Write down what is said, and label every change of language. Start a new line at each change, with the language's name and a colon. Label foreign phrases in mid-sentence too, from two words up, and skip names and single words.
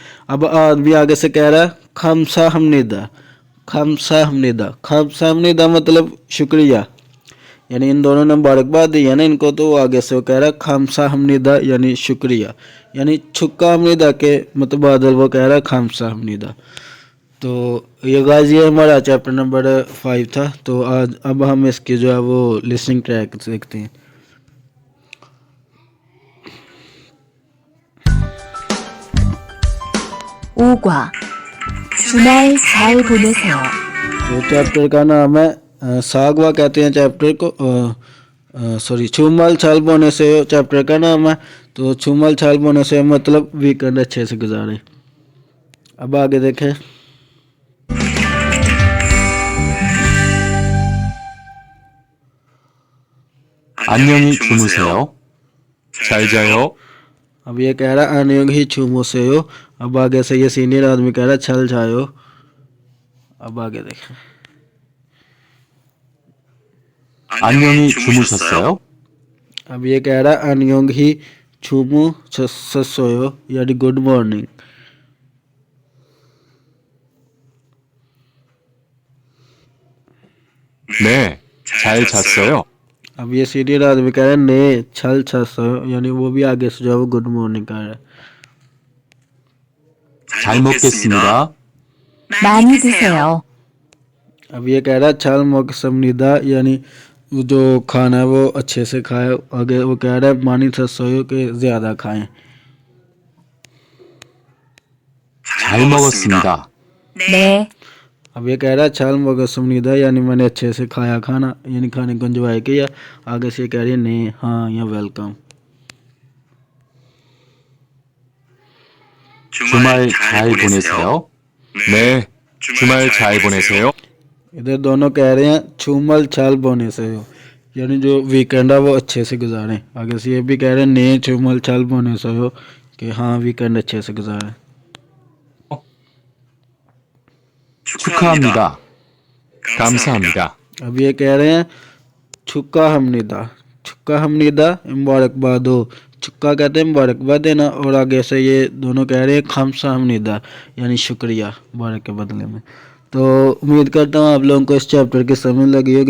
Hindi: अब आदमी आगे से कह रहा है
Korean: 감사합니다, 감사합니다, 감사합니다
Hindi: मतलब शुक्रिया, यानी इन दोनों ने मुबारकबाद दी है ना इनको, तो आगे से वो कह रहा है
Korean: 감사합니다
Hindi: यानी शुक्रिया, यानी
Korean: 축하합니다
Hindi: के मुतबादल वो कह रहा है
Korean: 감사합니다.
Hindi: तो ये गाइस ये हमारा चैप्टर नंबर 5 था। तो आज अब हम इसकी जो है वो
English: listening track
Hindi: देखते हैं।
Korean: 오과 주말 잘 보내세요.
Hindi: तो चैप्टर का नाम है सागवा कहते हैं चैप्टर को, सॉरी
Korean: 주말 잘 보내세요
Hindi: चैप्टर का नाम है। तो
Korean: 주말 잘 보내세요
Hindi: मतलब वीकेंड अच्छे से गुजारे। अब आगे देखें।
Korean: 안녕히 주무세요. 잘 자요.
Hindi: अब ये कह रहा है
Korean: 안녕히 주무세요.
Hindi: अब आगे से ये सीनियर आदमी कह रहा है
Korean: 잘 자요.
Hindi: अब आगे देखें।
Korean: 안녕히 주무셨어요?
Hindi: अब ये कह रहा है
Korean: 안녕히 주무셨어요
Hindi: यानी
English: good morning.
Korean: 네, 잘 잤어요.
Hindi: अब ये सीनियर आदमी कह रहा है
Korean: 네 잘 잤어요,
Hindi: यानी वो भी आगे से जो है वो
English: good morning
Hindi: कह रहा है।
Korean: 잘 먹겠습니다. 많이 드세요.
Hindi: अब ये कह रहा है
Korean: 잘 먹겠습니다,
Hindi: यानी वो जो खाना है वो अच्छे से खाए। आगे वो कह रहा है
Korean: 많이 드세요
Hindi: के ज़्यादा खाएं।
Korean: 잘 먹었습니다. 네,
Hindi: अब ये कह रहा है
Korean: 잘 먹었습니다,
Hindi: यानी मैंने अच्छे से खाया खाना, यानी खाने को एंजॉय किया। आगे से कह रही है ने, हाँ, या वेलकम।
Korean: 주말 잘 보내세요. 네, 주말 잘 보내세요.
Hindi: इधर दोनों कह रहे हैं
Korean: 주말 잘 보내세요,
Hindi: यानी जो वीकेंड है वो अच्छे से गुजारें। आगे से ये भी कह रहे हैं
Korean: 네 주말 잘 보내세요,
Hindi: कि हाँ वीकेंड अच्छे से गुजारें।
Korean: 축하합니다. 감사합니다.
Hindi: अब ये कह रहे हैं
Korean: 축하합니다, 축하합니다
Hindi: मुबारकबाद हो। छुक्का कहते हैं मुबारकबाद देना, और आगे से ये दोनों कह रहे हैं
Korean: 감사합니다
Hindi: यानी शुक्रिया मुबारक के बदले में। तो उम्मीद करता हूँ आप लोगों को इस चैप्टर की समझ लगी होगी।